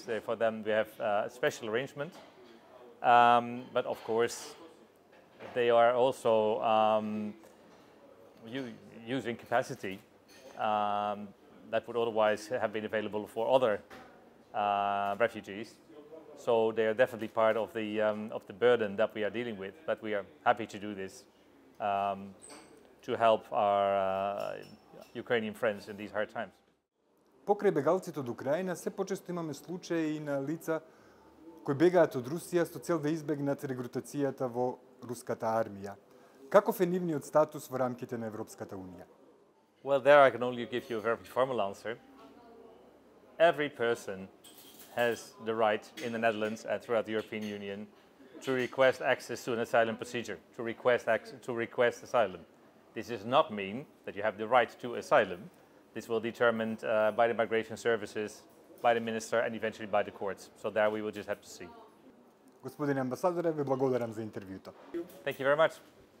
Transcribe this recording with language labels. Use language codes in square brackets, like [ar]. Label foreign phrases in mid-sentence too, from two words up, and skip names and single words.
[en] For them, we have a special arrangement. But of course, they are also using capacity that would otherwise have been available for other refugees. So they are definitely part of the burden that we are dealing with. But we are happy to do this to help our Ukrainian friends in these hard times. [mk] Покрај бегалците од Украина, се почесто имаме случаи на лица кои бегаат од Русија со цел да избегнат регрутацијата во руската армија. Каков е нивниот статус во рамките на Европската Унија? [en] Well, there I can only give you a very formal answer. Every person has the right in the Netherlands and throughout the European Union to request access to an asylum procedure, to request asylum. This does not mean that you have the right to asylum. This will be determined by the migration services, by the minister, and eventually by the courts. So there we will just have to see. [mk] Господине амбасадоре, ви благодарам за интервјуто. [en] Thank you very much.